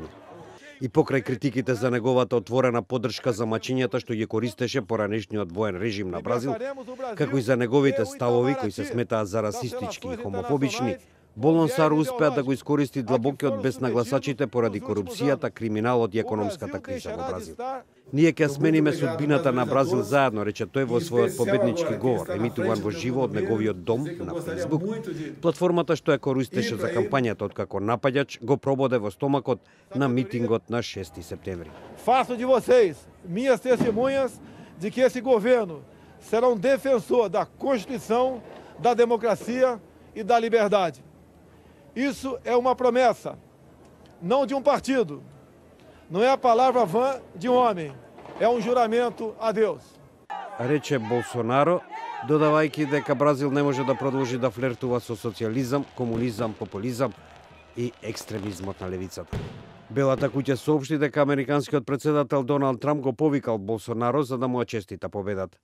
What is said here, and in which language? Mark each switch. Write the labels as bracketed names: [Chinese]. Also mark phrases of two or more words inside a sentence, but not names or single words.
[Macedonian] И покрај критиките за неговата отворена поддршка за мачењата што ги користеше поранешниот воен режим на Бразил, како и за неговите ставови кои се сметаат за расистички и хомофобични, Болсонаро успеа да го искористи длабокиот бес на гласачите поради корупцијата, криминалот и економската криза во Бразил. Ние ќе смениме судбината на Бразил заедно, рече тој во својот победнички говор, емитуван во живо од неговиот дом на Facebook. Платформата што ја користеше за кампањата откако напаѓач го прободе во стомакот на митингот на 6 септември. [Portuguese] Faço de vocês minhas testemunhas de que esse governo será defensor da Constituição, da democracia e da liberdade. Isso é uma promessa, não de partido. Não é a palavra vã de homem, é juramento a Deus. [Macedonian] Рече Болсонаро, додавајќи дека Бразил не може да продолжи да флертува со социјализам, комунизам, популизам и екстремизмот на левицата. Белата куќа соопшти дека американскиот председател Доналд Трамп го повикал Болсонаро за да му ја честита победата.